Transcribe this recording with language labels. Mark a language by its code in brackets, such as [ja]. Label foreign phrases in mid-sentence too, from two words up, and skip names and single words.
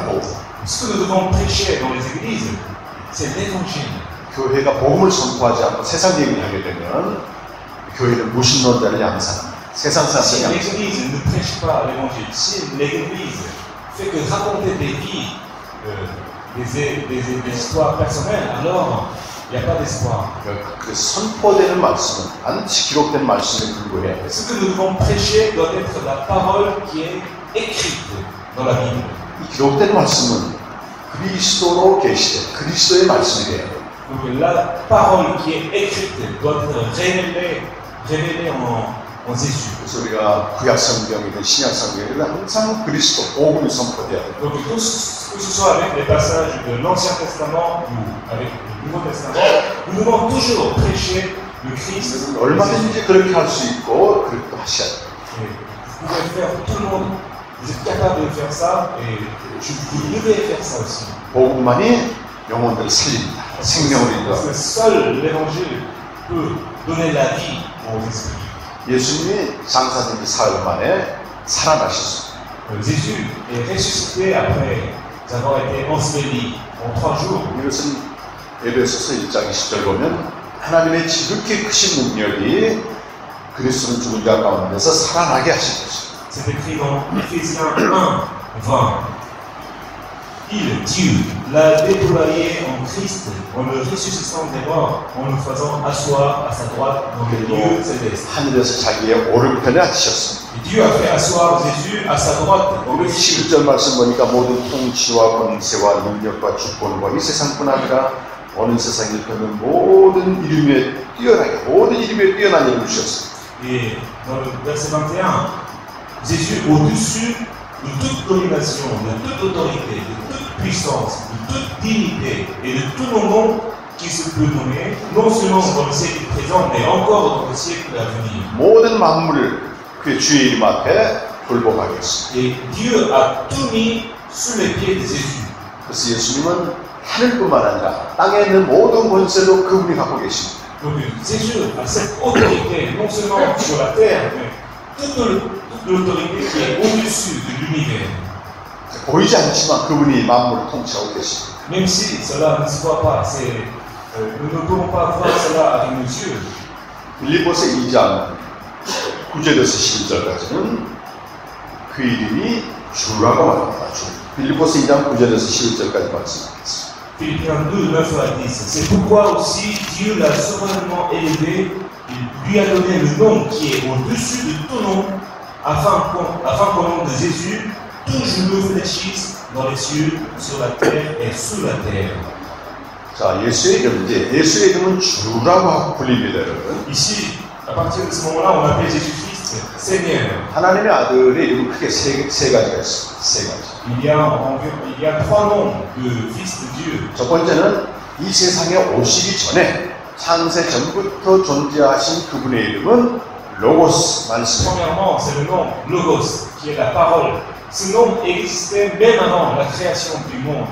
[ko] 복음. [fr] Ce que nous devons prêcher dans les églises, c'est l'évangile. [ko] 교회가 복음을 선포하지 않고 세상 얘기를 하게 되면 교회는 무신론자를 양산합니다. 세상 [fr] Si [ko] 사람을 [fr] l'église ne prêche pas l'évangile, si l'église fait que raconter des vies, des histoires personnelles, alors il n'y a pas d'espoir. [ko] 그 선포되는 말씀은 반드시 기록된 말씀에 불구해야 돼요. [fr] Ce que nous devons prêcher doit être la parole qui est écrite dans la Bible. [ko] 이 기록된 말씀은 그리스도로 계시된 그리스도의 말씀이 돼요. [fr] Donc la parole qui est écrite doit être révélée en Jésus. [ko] 그래서 우리가 구약 성경이든 신약 성경이든 항상 그리스도 복음이 선포돼야 돼요. [fr] Donc que ce soit avec les passages de l'Ancien Testament ou avec le Nouveau Testament, nous devons toujours prêcher le Christ. [ko] 얼마든지 그렇게 할 수 있고 그렇게 하셔야 돼요. [fr] Vous pouvez faire, tout le monde, vous êtes capable de faire ça et vous devez faire ça aussi. [ko] 복음만이 영혼들을 살립니다. 생명을 [fr] Parce [ko] 인도합니다. [fr] que seul l'évangile peut donner la vie aux esprits. [ko] 예수님이 장사된 지 사흘 만에 살아나셨습니다. [fr] Jésus est ressuscité après avoir été enseveli en 3 jours. [ko] 이것은 에베소서 1장 20절 보면 하나님의 지극히 크신 능력이 그리스도는 죽은 자 가운데서 살아나게 하신 것입니다. [fr] C'est écrit dans Éphésiens 1, 20. Il, Dieu, l'a déployé en Christ, en le ressuscitant des morts, en le faisant asseoir à sa droite dans les lieux célestes. [ko] 하늘에서 자기의 오른편에 앉으셨습니다. [fr] Et Dieu a fait asseoir Jésus à sa droite dans les cieux. [ko] 11절 말씀 보니까 모든 통치와 권세와 능력과 주권과 이 세상뿐 아니라 어느 세상에 있는 모든 이름에 뛰어나게 모든 이름에 뛰어난 이름을 주셨습니다. [fr] Et dans le verset 21, Jésus au-dessus de toute domination, de toute autorité, de toute puissance, de toute dignité et de tout nom qui se peut nommer, non seulement dans le siècle présent, mais encore dans le siècle à venir. [ko] 모든 만물을 그의 주의 이름 앞에 굴복하게 했습니다. [fr] Et Dieu a tout mis sous les pieds de Jésus. [ko] 그래서 예수님은 하늘뿐만 아니라 땅에 있는 모든 권세도 그분이 갖고 계십니다. [fr] Donc Jésus a cette autorité, non seulement sur la terre, mais toute l'autorité qui est au-dessus de l'univers. [ko] 보이지 않지만 그분이 만물을 통치하고 계십니다. [fr] Même si cela ne se voit pas, nous ne pouvons pas voir cela avec nos yeux. [ko] 빌립보서 2장 9절에서 11절까지는 그 이름이 주라고 말합니다. 주. 빌립보서 2장 9절에서 11절까지 말씀하겠습니다. [fr] Philippiens 2, 9 à 10. C'est pourquoi aussi Dieu l'a souverainement élevé, il lui a donné le nom qui est au-dessus de tout nom, afin qu'au nom de Jésus, tout genou fléchisse dans les cieux, sur la terre et sous la terre. [ko] 자, 예수의 이름, 예수의 이름은 주라고 불립니다, 여러분. [fr] Ici, à partir de ce moment-là, on appelle Jésus-Christ Seigneur. [ko] 하나님의 아들의 이름은 크게 세 가지가 있어요. 세 가지. [fr] Il y a trois noms de fils de Dieu. [ko] 첫 번째는 이 세상에 오시기 전에 창세 전부터 존재하신 그분의 이름은 로고스 말씀. [fr] Premièrement, c'est le nom Logos, qui est la parole. Ce nom existait même avant la création du monde.